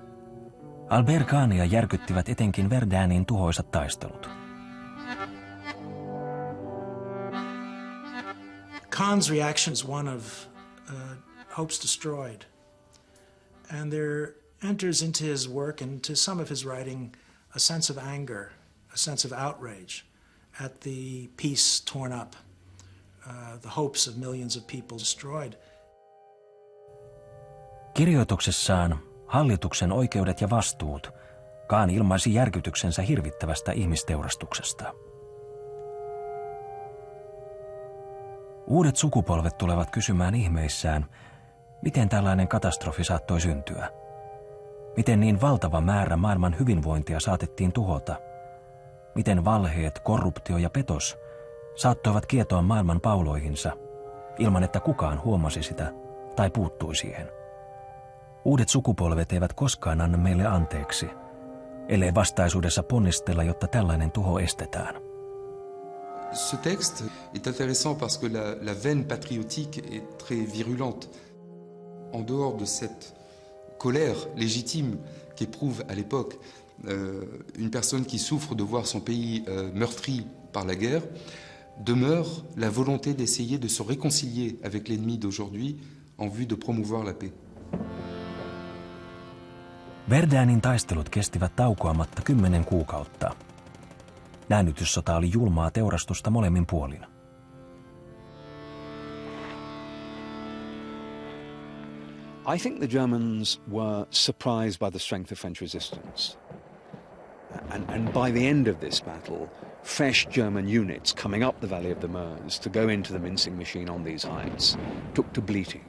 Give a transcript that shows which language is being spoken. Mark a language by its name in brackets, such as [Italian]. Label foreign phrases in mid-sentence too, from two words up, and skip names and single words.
[Finnish] Albert Kahnia järkyttivät etenkin Verdunin tuhoisat taistelut. [English] Kahn's reaction is one of hopes destroyed. And there enters into his work and to some of his writing a sense of anger, a sense of outrage at the peace torn up, the hopes of millions of people destroyed. [Finnish] Kirjoituksessaan Hallituksen oikeudet ja vastuut Kahn ilmaisi järkytyksensä hirvittävästä ihmisteurastuksesta. Uudet sukupolvet tulevat kysymään ihmeissään, miten tällainen katastrofi saattoi syntyä. Miten niin valtava määrä maailman hyvinvointia saatettiin tuhota. Miten valheet, korruptio ja petos saattoivat kietoa maailman pauloihinsa, ilman että kukaan huomasi sitä tai puuttui siihen. Uudet sukupolvet eivät koskaan anna meille anteeksi, ellei vastaisuudessa ponnistella, jotta tällainen tuho estetään. [French] Ce texte est intéressant parce que la veine patriotique est très virulente. En dehors de cette colère légitime qu'éprouve à l'époque une personne qui souffre de voir son pays meurtri par la guerre, demeure la volonté d'essayer de se réconcilier avec l'ennemi d'aujourd'hui en vue de promouvoir la paix. [Finnish] Verdunin taistelut kestivät taukoamatta 10 kuukautta. Näännytyssota oli julmaa teurastusta molemmin puolin. [English] I think the Germans were surprised by the strength of French resistance. And by the end of this battle, fresh German units coming up the valley of the Meuse to go into the mincing machine on these heights took to bleating.